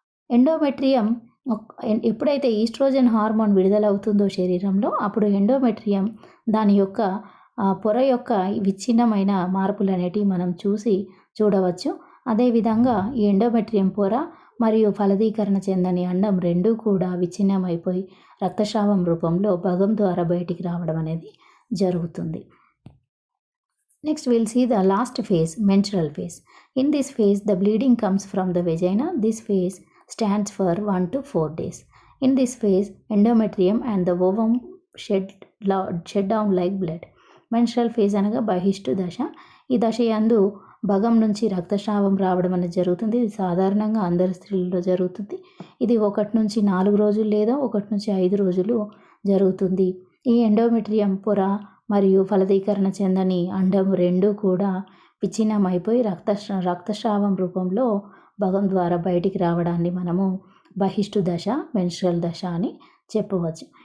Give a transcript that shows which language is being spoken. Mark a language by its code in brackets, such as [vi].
[te] Endometrium ఎప్పుడైతే oestrogen hormone విడుదలవుతుందో శరీరంలో అప్పుడు ఎండోమెట్రియం దాని యొక్క పొర యొక్క విచ్ఛిన్నమైన మార్పులు అనేటివి మనం చూడవచ్చు. అదేవిధంగా ఈ ఎండోమెట్రియం పొర మరియు ఫలదీకరణ చెందని అండం రెండూ కూడా విచ్ఛిన్నమైపోయి రక్తస్రావం రూపంలో భగం ద్వారా బయటికి రావడం అనేది జరుగుతుంది. [en] Next we'll see the last phase, menstrual phase. In this phase the bleeding comes from the vagina. This phase stands for 1 to 4 days. In this phase endometrium and the ovum shed down like blood. [te] Menstrual phase అనగా బహిష్టు దశ. ఈ దశ యందు భగం నుంచి రక్తస్రావం రావడం అనేది జరుగుతుంది. ఇది సాధారణంగా అందరి స్త్రీలలో జరుగుతుంది. ఇది 1 నుంచి 4 రోజులు లేదా 1 నుంచి 5 రోజులు జరుగుతుంది. ఈ ఎండోమెట్రియం పొర మరియు ఫలదీకరణ చెందని అండం రెండూ కూడా విచ్ఛిన్నమైపోయి రక్తస్రావం రూపంలో భగం ద్వారా బయటికి రావడాన్ని మనము బహిష్టు దశ, మెన్స్ట్రల్ దశ అని చెప్పవచ్చు.